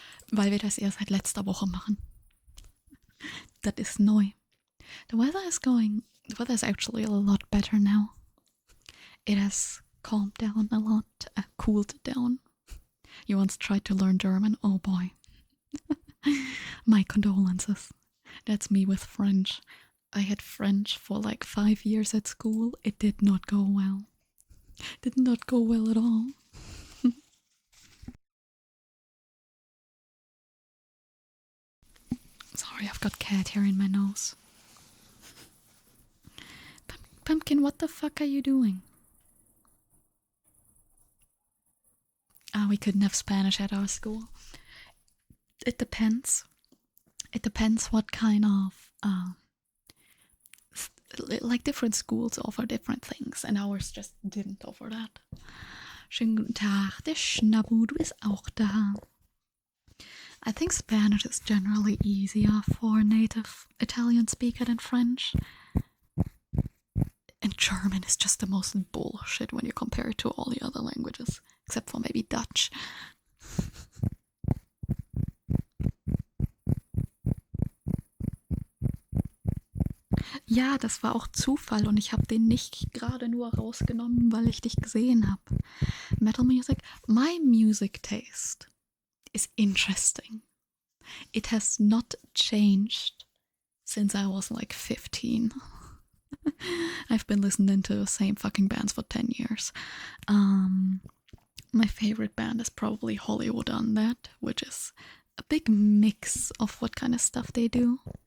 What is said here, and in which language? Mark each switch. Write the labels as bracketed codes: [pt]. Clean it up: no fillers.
[de] Weil wir das erst seit letzter Woche machen. Das ist neu. [en] The weather is actually a lot better now. It has calmed down a lot, cooled down. You once tried to learn German? Oh boy. My condolences. That's me with French. I had French for like 5 years at school. It did not go well. Did not go well at all. Sorry, I've got cat hair in my nose. Pumpkin, what the fuck are you doing? We couldn't have Spanish at our school. It depends. It depends what kind of... like different schools offer different things, and ours just didn't offer that. [de] Schönen guten Tag, der Schnabudu ist auch da. [en] I think Spanish is generally easier for a native Italian speaker than French. And German is just the most bullshit when you compare it to all the other languages. Except for maybe Dutch. [de] Ja, das war auch Zufall und ich habe den nicht gerade nur rausgenommen, weil ich dich gesehen habe. [en] Metal music? My music taste is interesting. It has not changed since I was like 15. I've been listening to the same fucking bands for 10 years. My favorite band is probably Hollywood Undead, which is a big mix of what kind of stuff they do.